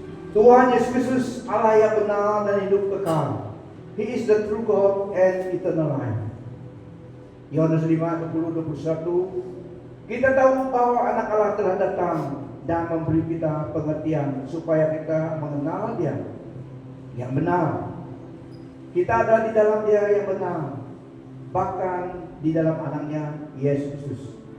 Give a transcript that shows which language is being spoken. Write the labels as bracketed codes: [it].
[id] Tuhan Yesus Kristus Allah yang benar dan hidup kekal. [en] He is the true God and eternal life. [id] Yohanes 5:20-21. Kita tahu bahwa anak Allah telah datang dan memberi kita pengertian supaya kita mengenal Dia yang benar. Kita ada di dalam Dia yang benar, bahkan di dalam anaknya Yesus Kristus.